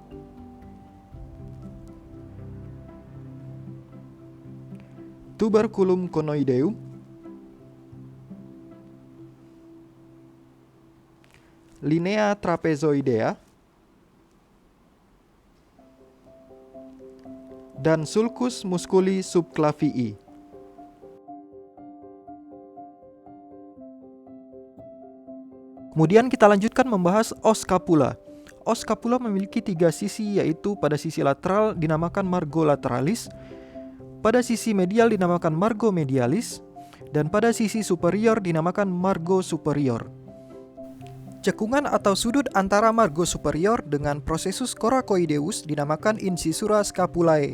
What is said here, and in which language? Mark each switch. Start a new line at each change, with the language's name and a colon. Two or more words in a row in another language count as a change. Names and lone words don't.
Latin: tuberculum conoideum, linea trapezoidea, dan sulcus musculi subclavii.
Indonesian: Kemudian kita lanjutkan membahas
Latin: os scapula. Os scapula
Indonesian: memiliki 3 sisi, yaitu pada sisi lateral dinamakan
Latin: margo lateralis,
Indonesian: pada sisi medial dinamakan
Latin: margo medialis,
Indonesian: dan pada sisi superior dinamakan
Latin: margo superior.
Indonesian: Cekungan atau sudut antara
Latin: margo superior
Indonesian: dengan
Latin: processus coracoideus
Indonesian: dinamakan
Latin: incisura scapulae.